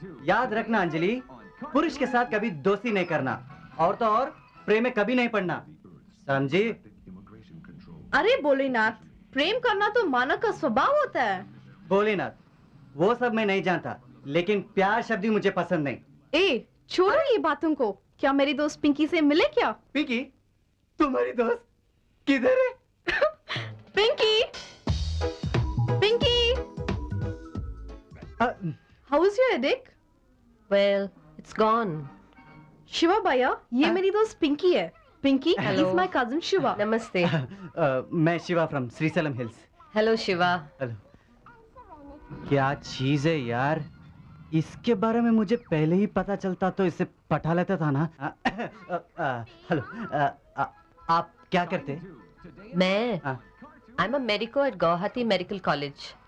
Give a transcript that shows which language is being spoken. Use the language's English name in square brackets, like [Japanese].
[Hindi] याद रखना अंजलि, पुरुष के साथ कभी दोस्ती नहीं करना और तो और प्रेम में कभी नहीं पड़ना, समझी? अरे भोलेनाथ, प्रेम करना तो मानव का स्वभाव होता है। भोलेनाथ, वो सब मैं नहीं जानता, लेकिन प्यार शब्द ही मुझे पसंद नहीं। ए, छोड़ो ये बातों को। क्या मेरी दोस्त पिंकी से मिले क्या? पिंकी? तुम्हारी दोस्त किधर है? [English] Pinky, Pinky, how is your headache? Well, it's gone. [Hindi] Shiva भैया, ये मेरी दोस्त पिंकी है। [English] Pinky is my cousin Shiva. [Hindi] Namaste. मैं Shiva from Srisailam hills. [English] Hello, Shiva. Hello. [Hindi] क्या चीज है यार, इसके बारे में मुझे पहले ही पता चलता तो इसे पटा लेता था ना। हेलो, आप क्या करते? [English] मैं I'm a medico at Guwahati Medical College.